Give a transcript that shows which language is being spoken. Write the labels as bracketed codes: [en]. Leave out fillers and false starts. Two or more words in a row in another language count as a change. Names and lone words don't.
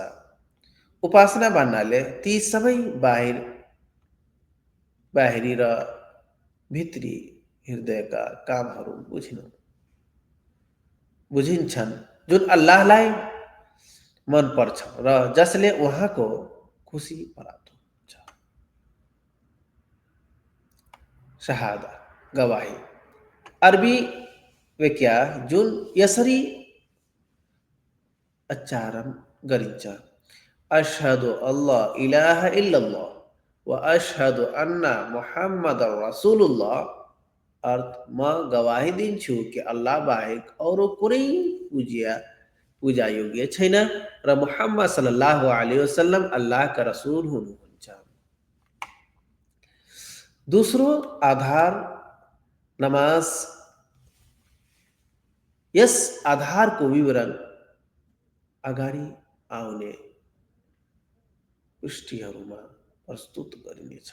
[ne] उपासना भन्नाले ती सबै बाहिरी र भित्री हृदयका कामहरू बुझिन्छन् जुन अल्लाहलाई मन पर्छ र जसले उहाँको खुसी प्राप्त हुन्छ। शहादा गवाही अरबी व्याख्या जुन यसरी उच्चारण गरिन्छ, [ar] أشهد أن لا إله إلا الله وأشهد أن محمدا رسول الله. [ne] अर्थ, म गवाही दिन्छु कि अल्लाह बाहेक अरू कुनै पूजा योग्य छैन र मुहम्मद [ar] صلى الله عليه وسلم [ne] अल्लाहका रसूल हुनुहुन्छ। दोस्रो आधार नमाज। यस आधारको विवरण अगाडि आउने पृष्ठहरूमा प्रस्तुत गरिनेछ।